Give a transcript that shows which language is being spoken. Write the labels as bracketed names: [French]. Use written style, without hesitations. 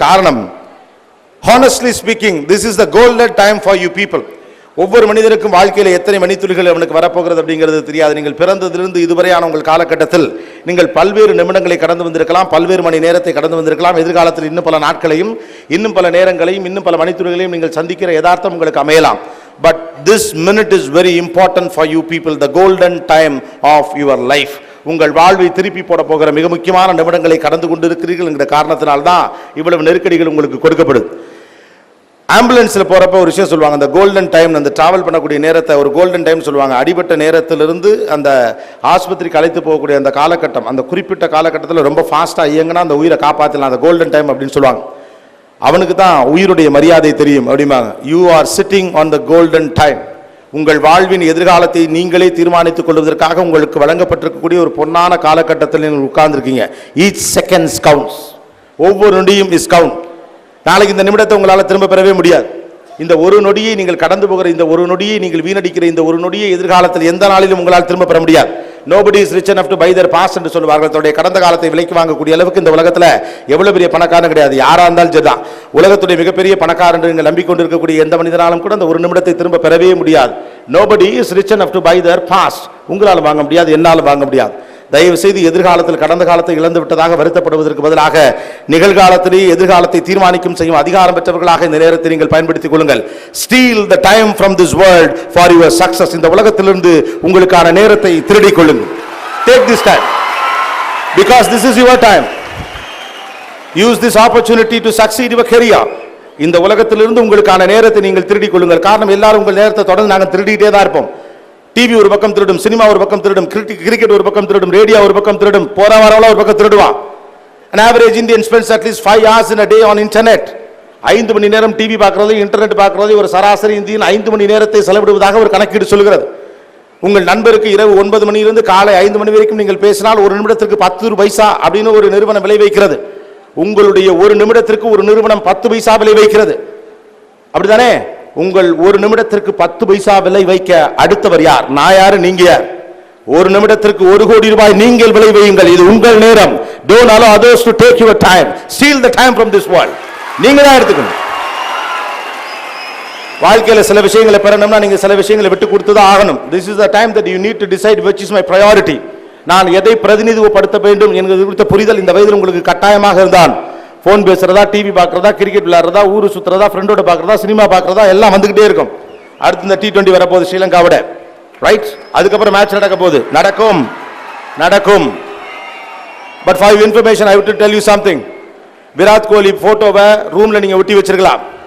[English] காரணம், honestly speaking, this is the golden time for you people. [Tamil] ஒவ்வொரு மனிதனுக்கும் வாழ்க்கையில் எத்தனை மணித்துளிகள் அவனுக்கு வரப்போகிறது அப்படிங்கிறது தெரியாது. நீங்கள் பிறந்ததிலிருந்து இதுவரையான உங்கள் காலகட்டத்தில் நீங்கள் பல்வேறு நிமிடங்களை கடந்து வந்திருக்கலாம், பல்வேறு மணி நேரத்தை கடந்து வந்திருக்கலாம். எதிர்காலத்தில் இன்னும் பல நாட்களையும், இன்னும் பல நேரங்களையும், இன்னும் பல மணித்துளிகளையும் நீங்கள் சந்திக்கிற யதார்த்தம் உங்களுக்கு அமையலாம். [English] But this minute is very important for you people, the golden time of your life. [Tamil] உங்கள் வாழ்வை திருப்பி போட போகிற மிக முக்கியமான நிமிடங்களை கடந்து கொண்டிருக்கிறீர்கள் என்கிற காரணத்தினால்தான் இவ்வளவு நெருக்கடிகள் உங்களுக்கு கொடுக்கப்படுது. ஆம்புலன்ஸில் போகிறப்ப ஒரு விஷயம் சொல்லுவாங்க, அந்த கோல்டன் டைம், அந்த டிராவல் பண்ணக்கூடிய நேரத்தை ஒரு கோல்டன் டைம் சொல்லுவாங்க. அடிபட்ட நேரத்திலிருந்து அந்த ஆஸ்பத்திரிக்கு அழைத்து போகக்கூடிய அந்த காலகட்டம், அந்த குறிப்பிட்ட காலகட்டத்தில் ரொம்ப ஃபாஸ்ட்டாக இயங்கினா அந்த உயிரை காப்பாற்றலாம், அந்த கோல்டன் டைம் அப்படின்னு சொல்லுவாங்க. அவனுக்கு தான் உயிருடைய மரியாதை தெரியும் அப்படிம்பாங்க. [English] You are sitting on the golden time. [Tamil] உங்கள் வாழ்வின் எதிர்காலத்தை நீங்களே தீர்மானித்துக் கொள்வதற்காக உங்களுக்கு வழங்கப்பட்டிருக்கக்கூடிய ஒரு பொன்னான காலகட்டத்தில் நீங்கள் உட்கார்ந்துருக்கீங்க. [English] Each seconds counts. [Tamil] ஒவ்வொரு நொடியும் [English] Is count. [Tamil] நாளைக்கு இந்த நிமிடத்தை உங்களால் திரும்ப பெறவே முடியாது. இந்த ஒரு நொடியை நீங்கள் கடந்து போகிற இந்த ஒரு நொடியை நீங்கள் வீணடிக்கிற இந்த ஒரு நொடியை எதிர்காலத்தில் எந்த நாளிலும் உங்களால் திரும்ப பெற முடியாது. [English] Nobody is rich enough to buy their past [Tamil] என்று சொல்வார்கள். தன்னுடைய கடந்த காலத்தை விலைக்கு வாங்கக்கூடிய அளவுக்கு இந்த உலகத்தில் எவ்வளவு பெரிய பணக்காரன் கிடையாது. யாரா இருந்தாலும் சரிதான். உலகத்துடைய மிகப்பெரிய பணக்காரன் என்று நீங்கள் நம்பிக்கொண்டிருக்கக்கூடிய எந்த மனிதனாலும் கூட அந்த ஒரு நிமிடத்தை திரும்ப பெறவே முடியாது. [English] Nobody is rich enough to buy their past. [Tamil] உங்களால் வாங்க முடியாது, என்னால் வாங்க முடியாது. தயவு செய்து எதிர்காலத்தில் கடந்த காலத்தை இழந்து விட்டதாக வருத்தப்படுவதற்கு பதிலாக நிகழ்காலத்திலேயே எதிர்காலத்தை தீர்மானிக்கும் செய்யும் அதிகாரம் பெற்றவர்களாக இந்த நேரத்தை நீங்கள் பயன்படுத்திக் கொள்ளுங்கள். [English] Steal the time from this world for your success. [Tamil] இந்த உலகத்திலிருந்து உங்களுக்கான நேரத்தை திருடிக் கொள்ளுங்கள். [English] Take this time because this is your time. Use this opportunity to succeed your career. [Tamil] இந்த உலகத்திலிருந்து உங்களுக்கான நேரத்தை நீங்கள் திருடிக் கொள்ளுங்கள். காரணம், எல்லாரும் உங்கள் நேரத்தை தொடர்ந்து நாங்கள் திருடிட்டே தான் இருப்போம். டிவி ஒரு பக்கம் திருடும், சினிமா ஒரு பக்கம் திருடும், கிரிக்கெட் ஒரு பக்கம் திருடும், ரேடியோ ஒரு பக்கம் திருடும், போற வரவெல்லாம் ஒரு பக்கம் திருடுவான். [English] An average Indian spends at least 5 hours in a day on internet. [Tamil] 5 மணி நேரம் டிவி பார்க்கறது, இன்டர்நெட் பார்க்கறது ஒரு சராசரி இந்தியன் 5 மணி நேரத்தை செலவிடுவதாக ஒரு கணக்கீடு சொல்கிறது. உங்கள் நண்பருக்கு இரவு 9 மணியிலிருந்து காலை 5 மணி வரைக்கும் நீங்கள் பேசினால் ஒரு நிமிடத்திற்கு 10 பைசா அப்படின்னு ஒரு நிறுவனம் விலை வைக்கிறது. உங்களுடைய ஒரு நிமிடத்திற்கு ஒரு நிறுவனம் 10 பைசா விலை வைக்கிறது. அப்படிதானே? உங்கள் ஒரு நிமிடத்திற்கு 10 பைசா விலை வைக்க அடுத்தவர் யார்? நான் யாரு, நீங்க யார்? ஒரு நிமிடத்திற்கு 1 கோடி ரூபாய் நீங்கள் விலை வையுங்கள். இது உங்கள் நேரம். [English] Don't allow others to take your time. Steal the time from this world. [Tamil] நீங்க தான் எடுத்துக்கணும். வாழ்க்கையில சில விஷயங்களை பெறணும்னா நீங்க சில விஷயங்களை விட்டு கொடுத்து தான் ஆகணும். [English] This is the time that you need to decide which is my priority. [Tamil] நான் எதை பிரதிநிதித்துவப்படுத்த வேண்டும் என்கிறது குறித்த புரிதல் இந்த வயதில் உங்களுக்கு கட்டாயமாக இருந்தால் போன் பேசுறதா, டிவி பார்க்கறதா, கிரிக்கெட் விளையாடுறதா, ஊரு சுத்துறதா, ஃப்ரெண்டோட பார்க்கறதா, சினிமா பார்க்கறதா எல்லாம் வந்துகிட்டே இருக்கும். அடுத்து இந்த T20 வரப்போகுது ஸ்ரீலங்காவோட, ரைட்? அதுக்கப்புறம் மேட்ச் நடக்க போகுது, நடக்கும். [English] But for information I would tell you something. [Tamil] Virat Kohli போட்டோவை ரூம்ல நீங்க ஒட்டி வச்சிருக்கலாம்.